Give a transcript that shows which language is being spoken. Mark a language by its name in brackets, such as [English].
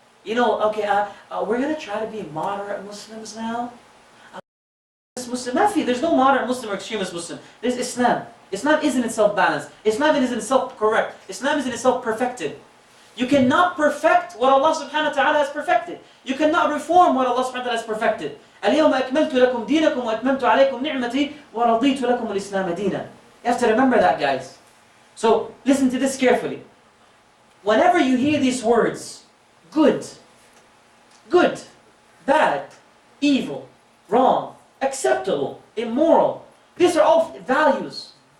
[English] You know, okay, we're going to try to be moderate Muslims now. There's no moderate Muslim or extremist Muslim. There's Islam. Islam is in itself balanced. Islam is in itself correct. Islam is in itself perfected. You cannot perfect what Allah subhanahu wa ta'ala has perfected. You cannot reform what Allah subhanahu wa ta'ala has perfected. [Arabic] اليوم أكملت لكم دينكم وأتممت عليكم نعمتي ورضيت لكم الإسلام دينا. [English] You have to remember that, guys. So listen to this carefully. Whenever you hear these words, good, bad, evil, wrong, acceptable, immoral, these are all values.